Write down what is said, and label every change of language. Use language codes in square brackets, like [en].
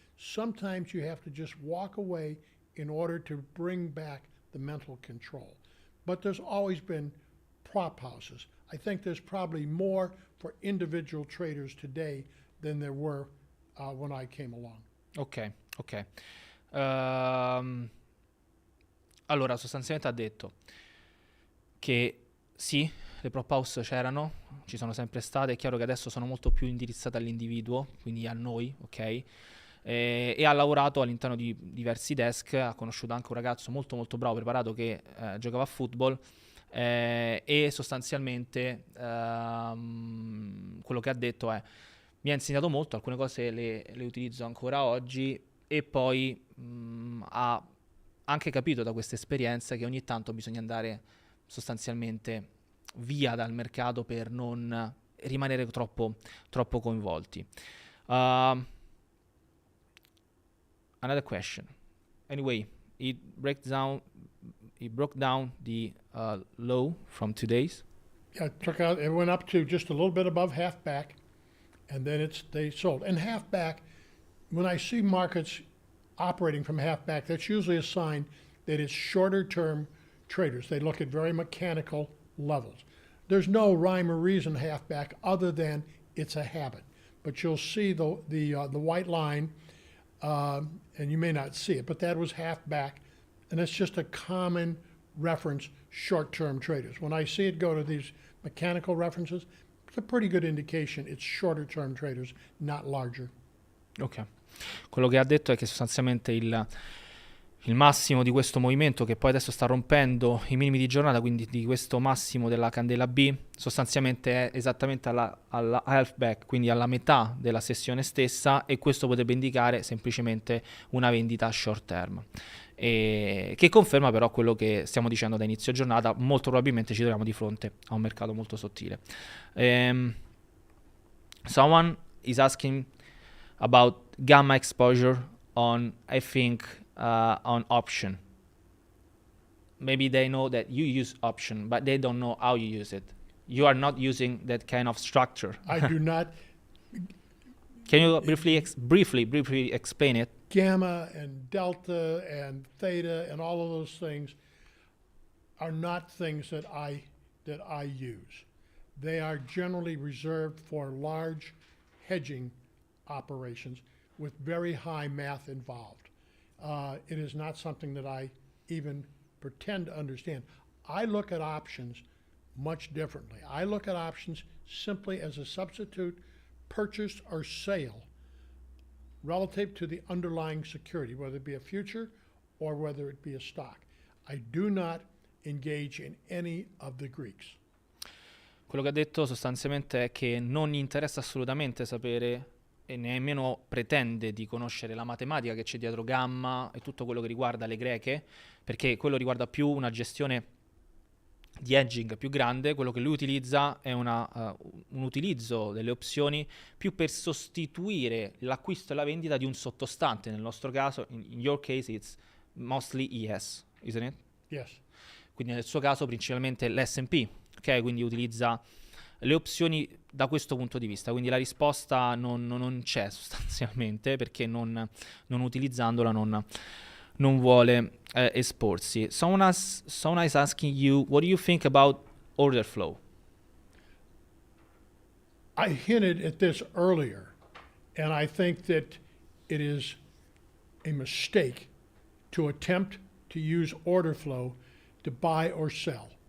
[en] Sometimes you have to just walk away in order to bring back the mental control. But there's always been prop houses. I think there's probably more for individual traders today than there were when I came along. Ok. [it] Allora, sostanzialmente ha detto che sì, le prop house c'erano, ci sono sempre state, è chiaro che adesso sono molto più indirizzate all'individuo, quindi a noi, ok? E ha lavorato all'interno di diversi desk, ha conosciuto anche un ragazzo molto molto bravo, preparato, che giocava a football, e sostanzialmente quello che ha detto è: mi ha insegnato molto, alcune cose le utilizzo ancora oggi, e poi ha anche capito da questa esperienza che ogni tanto bisogna andare sostanzialmente via dal mercato per non rimanere troppo coinvolti. [en] Another question. Anyway, it broke down the low from today's. Yeah, it went up to just a little bit above half back, and then they sold. And half back, when I see markets operating from half back, that's usually a sign that it's shorter term traders. They look at very mechanical levels. There's no rhyme or reason half back other than it's a habit. But you'll see the white line, and you may not see it, but that was half back, and it's just a common reference short-term traders. When I see it go to these mechanical references, it's a pretty good indication it's shorter-term traders, not larger. Ok. [it] Quello che ha detto è che sostanzialmente il massimo di questo movimento, che poi adesso sta rompendo i minimi di giornata, quindi di questo massimo della candela B, sostanzialmente è esattamente alla half back, quindi alla metà della sessione stessa, e questo potrebbe indicare semplicemente una vendita short term. E che conferma però quello che stiamo dicendo da inizio giornata. Molto probabilmente ci troviamo di fronte a un mercato molto sottile. [en] Someone is asking about gamma exposure on, I think, on option. Maybe they know that you use option, but they don't know how you use it. You are not using that kind of structure. I do not. Can you briefly explain it? Gamma and delta and theta and all of those things are not things that I use. They are generally reserved for large hedging operations with very high math involved. It is not something that I even pretend to understand. I look at options much differently. I look at options simply as a substitute purchase or sale relative to the underlying security, whether it be a future or whether it be a stock. I do not engage in any of the Greeks. [it] Quello che ha detto sostanzialmente è che non gli interessa assolutamente sapere e nemmeno pretende di conoscere la matematica che c'è dietro gamma e tutto quello che riguarda le greche, perché quello riguarda più una gestione di hedging più grande. Quello che lui utilizza è un utilizzo delle opzioni più per sostituire l'acquisto e la vendita di un sottostante. Nel nostro caso, [en] in your case, it's mostly ES, isn't it? Yes. [it] Quindi nel suo caso principalmente l'S&P, ok? Quindi utilizza le opzioni da questo punto di vista. Quindi la risposta non c'è sostanzialmente, perché non utilizzandola non vuole esporsi. [en] Someone is asking you, what do you think about order flow? I hinted at this earlier, and I think that it is a mistake to attempt to use order flow to buy or sell.